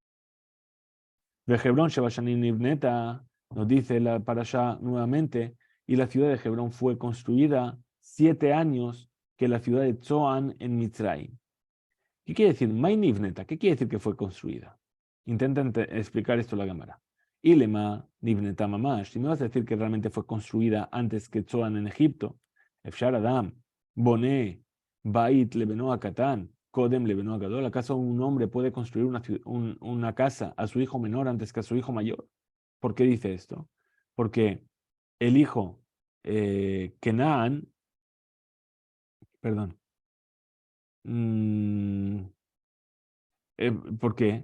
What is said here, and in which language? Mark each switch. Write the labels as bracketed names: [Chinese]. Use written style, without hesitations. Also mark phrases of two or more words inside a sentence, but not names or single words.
[Spanish] De Hebrón, [Hebrew] שבע שנים נבנתה, [Spanish] nos dice la parashá nuevamente, y la ciudad de Hebrón fue construida 7 años que la ciudad de Tzoan en Mitzrayim. ¿Qué quiere decir? [Aramaic] מאי נבנתה, [Spanish] ¿qué quiere decir que fue construida? Intenta explicar esto la Gemara. [Hebrew] אילימא נבנתה ממש, [Spanish] si me vas a decir que realmente fue construida antes que Tzoan en Egipto, [Hebrew] אפשר אדם בונה בית לבנו הקטן קודם לבנו הגדול. [Spanish] ¿Acaso un hombre puede construir una casa a su hijo menor antes que a su hijo mayor? ¿Por qué dice esto? Porque el hijo Kenaan, perdón, ¿por qué?